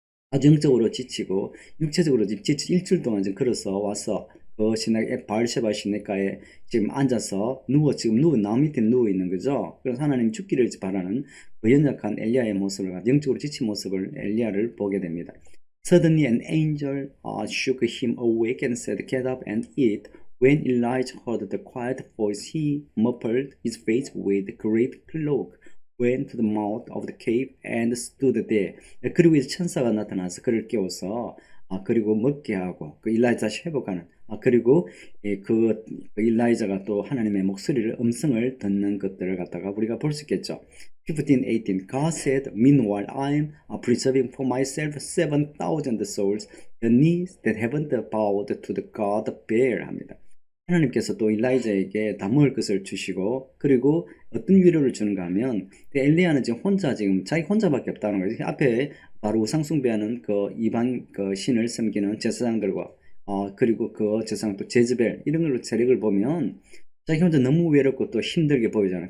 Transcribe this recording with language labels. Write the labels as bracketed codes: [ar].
[ko] 아주 영적으로 지치고 육체적으로 지치 일주일 동안 걸어서 와서 그 시내 바알세바 시내가에 지금 앉아서 지금 나무 밑에 누워 있는 거죠. 그래서 하나님 죽기를 바라는 그 연약한 엘리야의 모습을, 영적으로 지친 모습을 엘리야를 보게 됩니다. [en] Suddenly an angel shook him awake and said, "Get up and eat." When Elijah heard the quiet voice, he muffled his face with a great cloak, went to the mouth of the cave and stood there. [ko] 그리고 이제 천사가 나타나서 그를 깨워서 그리고 먹게 하고 그 일라이자 회복하는 그리고 그 일라이자가 또 하나님의 목소리를 음성을 듣는 것들을 갖다가 우리가 볼 수 있겠죠. [en] 15:18 God said, "Meanwhile I'm preserving for myself 7,000 souls, the knees that haven't bowed to the God of Baal." [ko] 합니다. 하나님께서 또 일라이자에게 다 먹을 것을 주시고 그리고 어떤 위로를 주는가 하면 엘리야는 지금 자기 혼자밖에 없다는 거예요. 앞에 바로 우상 숭배하는 그 이방 그 신을 섬기는 제사장들과 그리고 그 제사장 또 제즈벨 이런 걸로 세력을 보면 자기 혼자 너무 외롭고 또 힘들게 보이잖아요.